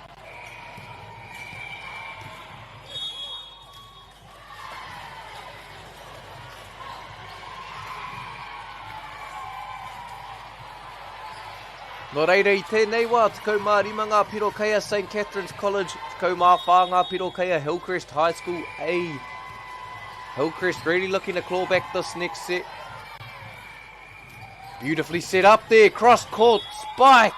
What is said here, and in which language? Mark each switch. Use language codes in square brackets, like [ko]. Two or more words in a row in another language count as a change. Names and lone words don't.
[mi] Nō reira I tēnei wā, tekau mā rima ngā piro kei a St. Catherine's College, tekau mā whā ngā piro kei a Hillcrest High School A. [en] Hillcrest really looking to claw back this next set. Beautifully set up there, cross court, spike.